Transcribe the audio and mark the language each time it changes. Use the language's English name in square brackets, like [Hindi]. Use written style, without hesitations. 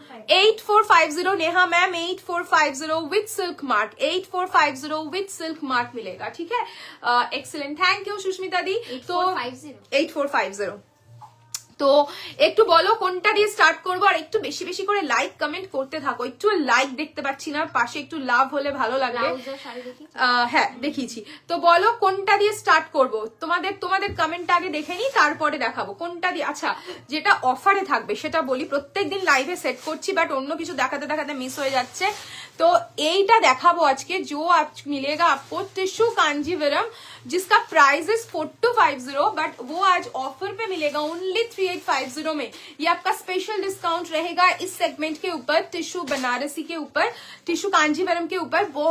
[Hindi] 8450 Neha ma'am, 8450 with silk mark, 8450 with silk mark मिलेगा, ठीक है। एक्सीलेंट, थैंक यू सुष्मिता दी। [Bangla] तो 8450 তো একটু বলো কোনটা দিয়ে স্টার্ট করবো, আর একটু বেশি বেশি করে লাইক কমেন্ট করতে থাকো। একটু লাইক দেখতে পাচ্ছি না, পাশে একটু লাভ হলে ভালো লাগবে। হ্যাঁ দেখিয়েছি, তো বলো কোনটা দিয়ে স্টার্ট করবো। তোমাদের কমেন্টটা আগে দেখে নিই, তারপরে দেখাবো কোনটা দিয়ে। আচ্ছা, যেটা অফারে থাকবে সেটা বলি। প্রত্যেকদিন লাইভে সেট করছি, বাট অন্য কিছু দেখাতে দেখাতে মিস হয়ে যাচ্ছে। তো এইটা দেখাবো আজকে, [Hindi] जो आप मिलेगा आपको टिश्यू कांजीवरम, जिसका प्राइस इज 4250, बट वो आज ऑफर पे मिलेगा ओनली 3850 में। ये आपका स्पेशल डिस्काउंट रहेगा इस सेगमेंट के ऊपर, टिश्यू बनारसी के ऊपर, टिश्यू कांजीवरम के ऊपर।